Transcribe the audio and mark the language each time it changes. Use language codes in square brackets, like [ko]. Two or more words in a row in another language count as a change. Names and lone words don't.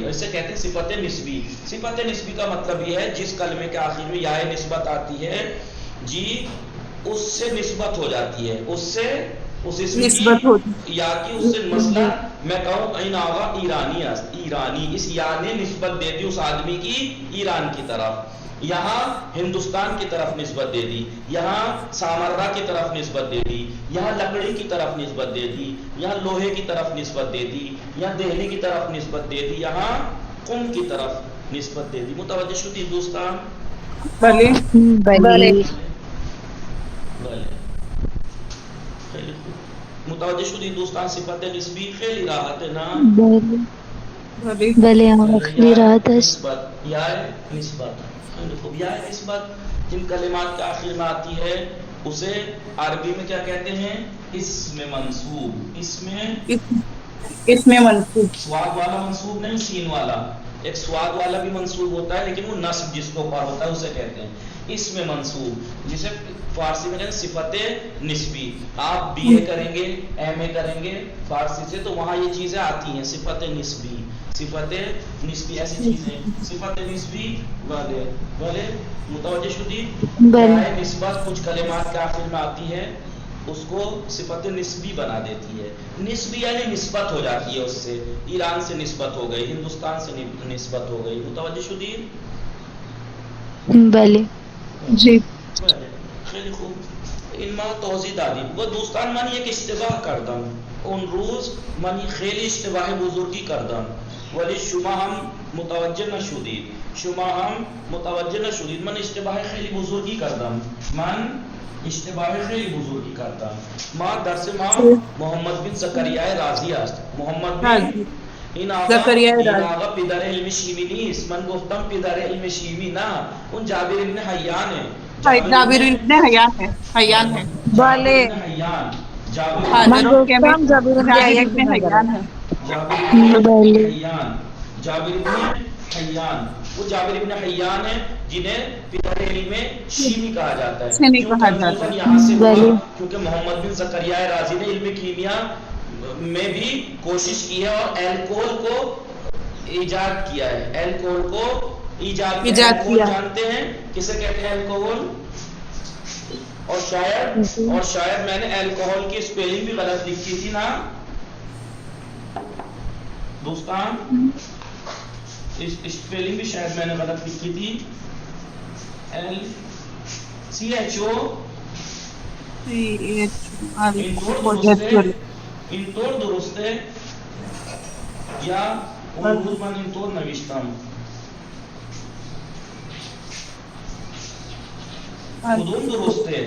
[ur] اسے کہتے ہیں صفت نسبی. صفت نسبی کا مطلب یہ ہے جس کلمے کے آخر میں یا نسبت آتی ہے جی اس سے نسبت ہو جاتی ہے، اس سے اس اسم نسبت ہوتی یا کی اس سے. مثلا میں کہوں [fa] این آغا ایرانی است، [ur] ایرانی، اس یا نے نسبت دے دی اس آدمی کی ایران کی طرف. یہاں ہندوستان کی طرف نسبت دے دی، یہاں سامرا کی طرف نسبت دے دی، یہاں لکڑی کی طرف نسبت دے دی، یہاں لوہے کی طرف نسبت دے دی، یہاں دہلی کی طرف نسبت دے دی، یہاں قم کی طرف نسبت دے دی. [fa] متوجہ شدی دوستان؟ بله بله بله خیلی خوب. متوجہ شدی دوستان؟ صفت نسبی خیلی راحت [ur] ہے نا؟ [fa] بله بله بله آقا خیلی راحت است. نسبت یا نسبت خیلی خوب. [ur] یا نسبت جن کلمات کے آخر میں آتی ہے اسے عربی میں کیا کہتے ہیں؟ اسم منصوب. اس میں منصوب. سواد والا منصوب نہیں، سین والا. ایک سواد والا بھی منصوب ہوتا ہے لیکن وہ نصب جس کو پر ہوتا ہے اسے کہتے ہیں اسم منصوب، جسے فارسی میں کہتے ہیں صفت نسبی. آپ بی اے کریں گے، ایم اے کریں گے فارسی سے تو وہاں یہ چیزیں آتی ہیں صفت نسبی. صفت نسبی ایسی چیزیں صفت نسبی والے [fa] متوجہ شدی؟ بله [ur] نسبت کچھ کلمات کے آخر میں آتی ہے اس کو صفت نسبی بنا دیتی ہے. نسبی یعنی نسبت ہو جاتی ہے اس سے. ایران سے نسبت ہو گئی، ہندوستان سے نسبت ہو گئی. [fa] متوجہ شدی؟ بله [ur] جی [fa] خیلی خوب. این ما توضیح دادیم و دوستان من یک اشتباه کردم اون روز، من خیلی اشتباه بزرگی کردم ولی شما هم متوجه نشدید. من اشتباه خیلی بزرگی کردم. من اشتباه خیلی بزرگی کرتا ما درس ما محمد بن زکریا رازی است. محمد بن این آقا پدر علم شیمی نیست. من گفتم پدر علم شیمی نه، اون جابر ابن حیان ہے. [ur] جابر ابن حیان ہے. حیان ہے. [fa] بله من گفتم جابر بن جابر ابن حیان [ur] حیان ہے. جابر ابن حیان وہ جابر ابن حیان ہے جنہیں [fa] پدر علم شیمی [ur] کہا جاتا ہے. شیمی کیوں کہا جاتا کنفیوژن ہے. یہاں سے ہوا؟ کیونکہ محمد بن زکریا رازی نے علم کیمیا میں بھی کوشش کی ہے اور الکوہل کو ایجاد کیا ہے. الکوہل کو ایجاد کیا. الکوہل جانتے ہیں کسے کہتے ہیں الکوہل؟ اور شاید میں نے الکوہل کی اسپیلنگ بھی غلط لکھی تھی نا دوستان، اسپیلنگ بھی شاید میں نے غلط لکھی تھی. [fa] CHO اینطور درسته یا اون روز من اینطور نوشتم. کدوم درسته؟